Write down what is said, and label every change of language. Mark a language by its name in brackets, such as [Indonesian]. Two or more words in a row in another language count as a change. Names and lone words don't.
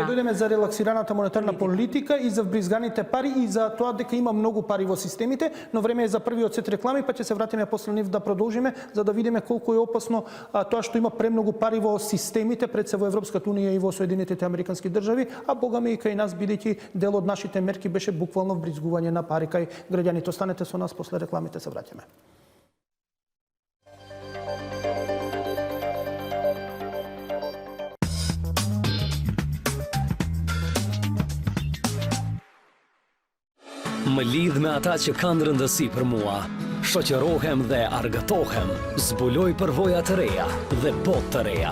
[Macedonian] Ќе дојдеме за релаксираната монетарна политика и за вбризганите пари и за тоа дека има многу пари во системите, но време е за првиот сет реклами, па ќе се вратиме после нив да продолжиме за да видиме колку е опасно тоа што има премногу пари во системите, пред се во Европската Унија и во Соединетите Американски држави, а богами и кај нас, бидејќи дел од нашите мерки беше буквално вбризгување на пари кај граѓаните. Останете со нас, после рекламите се враќаме. [Albanian] Më lidh me ata që kanë rëndësi për mua. Shoqërohem dhe argëtohem, zbuloj përvoja të reja dhe botë të reja.